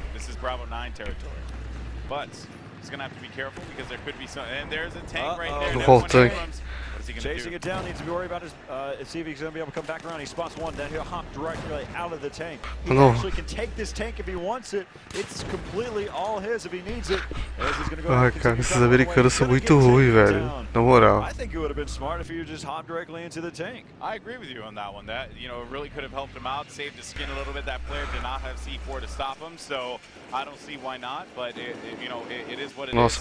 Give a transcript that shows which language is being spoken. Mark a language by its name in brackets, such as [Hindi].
[English] This is Bravo 9 territory. But he's going to have to be careful because there could be some. And there's a tank right there. [Portuguese] Voltei. [English] Chasing it down, needs to be worried about his, see if he's going to be able to come back around. He spots one, then he'll hop directly out of the tank. He actually can take this tank if he wants it. It's completely all his if he needs it. [Portuguese] Ai, cara, esses americanos são muito ruins, velho. Na moral. [English] I think it would have been smart if he would just hop directly into the tank. I agree with you on that one. That, you know, really could have helped him out, saved his skin a little bit. That player did not have C4 to stop him, so I don't see why not. But you know, it is what it is.